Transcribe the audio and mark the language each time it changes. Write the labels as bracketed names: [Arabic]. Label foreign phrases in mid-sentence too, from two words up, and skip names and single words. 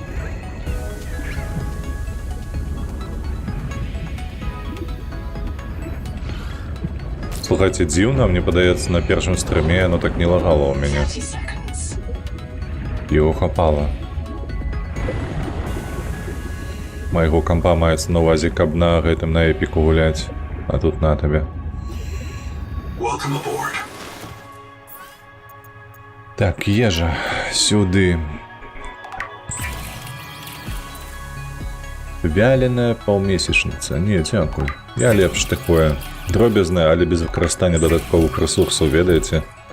[Ukrainian] Слухайте, [Belarusian] дзіўна, мне падаецца, на першым стрыме оно так не лагало у мяне. [English] 30 seconds. [Belarusian] Его хапала. Майго кампа маецца на увазе, каб на гэтым на эпіку гуляць. А тут на табе. [English] Welcome aboard. [Belarusian] Так, ежа. Сюды. Вяленая паўмесячніца. Не, дзякуй. Я лепш такое. Дробязнае, але без выкарыстання дадатковых рэсурсаў, ведаеце?